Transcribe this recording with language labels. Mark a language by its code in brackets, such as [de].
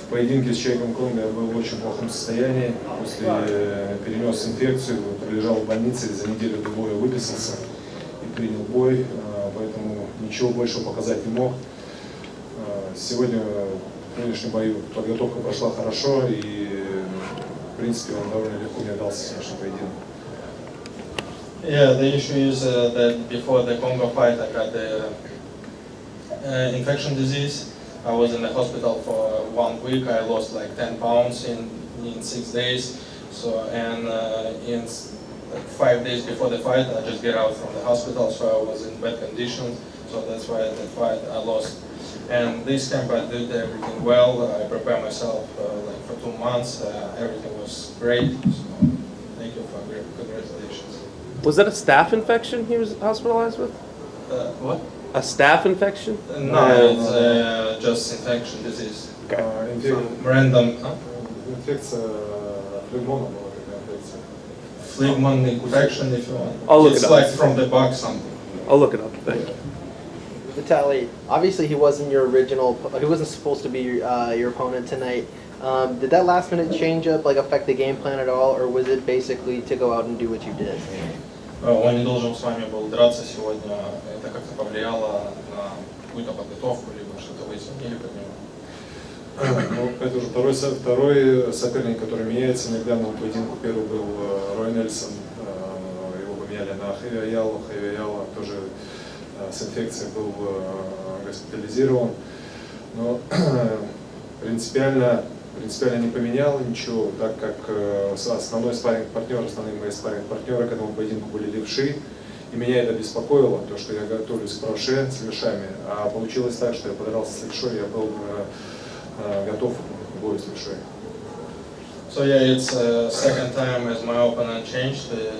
[ru] В поединке с человеком Конго я был в очень плохом состоянии. Перенес инфекцию, пролежал в больнице, за неделю до боя выписался и принял бой, поэтому ничего больше показать не мог. Сегодня в нынешнем бою подготовка прошла хорошо, и в принципе он довольно легко мне дался сегодняшний поединок. [en] Yeah, the issue is that before the Congo fight I got the infection disease. I was in the hospital for 1 week. I lost like 10 pounds in 6 days. So in 5 days before the fight, I just get out from the hospital. So I was in bad conditions. So that's why the fight I lost. And this camp I did everything well. I prepared myself like for 2 months. Everything was great. So thank you for congratulations. Was that a staph infection he was hospitalized with? What? A staph infection? No, it's just infection disease. Okay. Some random. [ru] Инфекция флегмона была, такая инфекция. [en] Phlegmon infection, if you want. I'll look it's it up. like from the bug something. I'll look it up. Thank you. Vitaly, obviously he wasn't he wasn't supposed to be your opponent tonight. Did that last minute change up affect the game plan at all, or was it basically to go out and do what you did? [ru] Он не должен с вами был драться сегодня. Это как-то повлияло на какую-то подготовку, либо что-то вы изменили под него? Ну, это уже второй соперник, который меняется. Иногда на поединку первый был Рой Нельсон, его поменяли на Хэви Аяла тоже с инфекцией был госпитализирован. Но принципиально не поменял ничего, так как основные мои спарринг-партнеры к этому поединку были левши, и меня это беспокоило, то, что я готовлюсь к правше с левшами, а получилось так, что я подрался с левшой, я был готов к бою с левшой. [en] So yeah, it's second time as my opponent changed.